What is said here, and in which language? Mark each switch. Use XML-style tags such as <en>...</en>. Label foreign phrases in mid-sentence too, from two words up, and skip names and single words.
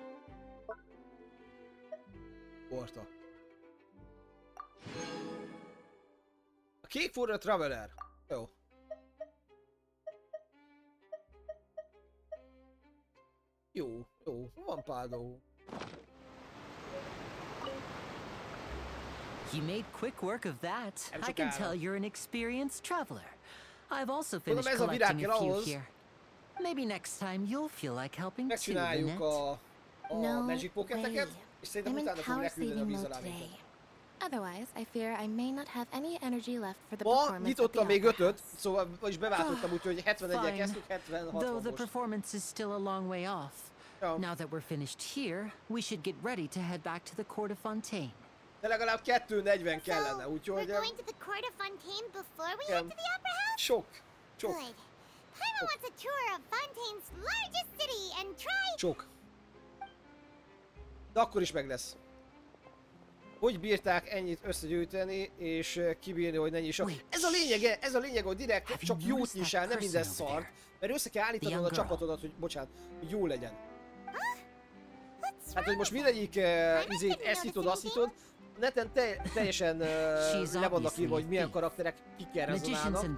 <en>Porta. A Cake for a Traveler.</en> <hu>Jó. Jó, jó, van pár dolgok.</hu> <en>You made quick work of that. I can tell you're an experienced traveler. I've also finished collecting a few here. Maybe next time you'll feel like helping too,</en> <hu>Megcsináljuk a Magic Pocketeket, és szerintem utána fogjuk leküldeni a víz alá minket.</hu> <en>Otherwise, I fear I may not have any energy left for the performance.</en> <hu>Ma nyitottam még 5-öt, szóval vagyis beváltottam, úgyhogy 71-en kezdtük, 76</hu> <en>Though the most. performance is still a long way off. Now that we're finished here, we should get ready to head back to the Court of Fontaine.</en> <hu>De legalább 2:40 kellene, úgyhogy...</hu> <en>We're going to the Court of Fontaine before we head to the Opera House?</en> <hu>Sok.</hu> <en>Good. Paimon wants a tour of Fontaine's largest city and try...</en> <hu>Sok. De akkor is meg lesz. Hogy bírták ennyit összegyűjteni, és kibírni, hogy ne nyissak. Ez a lényeg, hogy direkt csak jót nyissál, nem minden szart. Mert össze kell állítanod a csapatodat, hogy bocsánat, hogy jó legyen. Hát, hogy most mindegyik ezt nyitod, azt nyitod, neten teljesen le vannak írva, hogy milyen karakterek kikkel rezonálnak.</hu>